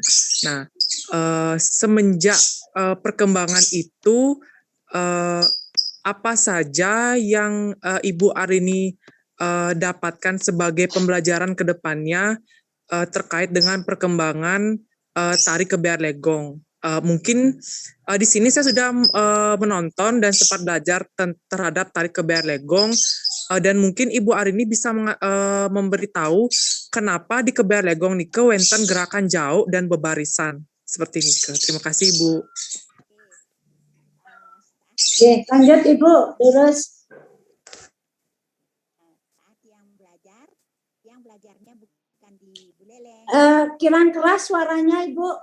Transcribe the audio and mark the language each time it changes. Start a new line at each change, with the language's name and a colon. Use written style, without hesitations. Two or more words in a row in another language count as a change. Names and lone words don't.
Indonesian: Nah, semenjak perkembangan itu, apa saja yang Ibu Arini dapatkan sebagai pembelajaran ke depannya terkait dengan perkembangan tari kebiar legong? Mungkin di sini saya sudah menonton dan sempat belajar terhadap tari kebiar legong, dan mungkin Ibu Arini bisa memberitahu kenapa di kebiar legong
Balinese: nike wenten
Indonesian: gerakan jauh dan bebarisan seperti nike. Terima kasih Ibu. Oke, lanjut Ibu, terus. Yang belajarnya bukan di Buleleng. Kirang keras suaranya Ibu.